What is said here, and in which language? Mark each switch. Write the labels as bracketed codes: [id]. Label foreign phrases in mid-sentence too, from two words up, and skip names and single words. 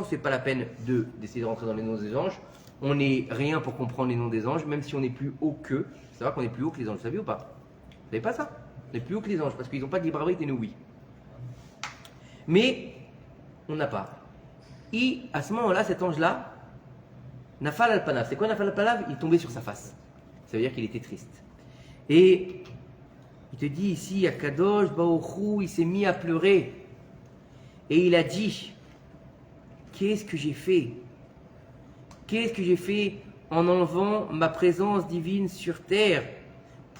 [fr] C'est pas la peine d'essayer de rentrer dans les noms des anges. On n'est rien pour comprendre les noms des anges, même si on est plus haut qu'eux. C'est vrai qu'on est plus haut que les anges, vous savez ou pas? Vous savez pas ça? On est plus haut que les anges, parce qu'ils n'ont pas de libre arbitre et nous oui. Mais, on n'a pas. Et à ce moment-là, cet ange-là, [he] נפל על פניו. [fr] C'est quoi [he] נפל על פניו? [fr] Il est tombé sur sa face. Ça veut dire qu'il était triste. Et il te dit ici, [he] הקדוש ברוך הוא, [fr] il s'est mis à pleurer. Et il a dit, qu'est-ce que j'ai fait? Qu'est-ce que j'ai fait en enlevant ma présence divine sur terre?